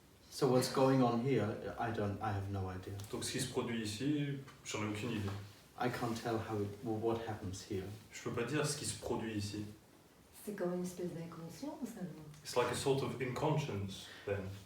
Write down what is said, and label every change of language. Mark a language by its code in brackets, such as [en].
[en] So what's going on here, I have no idea. [fr] Donc ce qui se produit ici, j'en ai aucune idée. [en] I can't tell what happens here. [fr] Je peux pas dire ce qui se produit ici. C'est comme une espèce d'inconscience alors. [en] It's like a sort of inconscience then.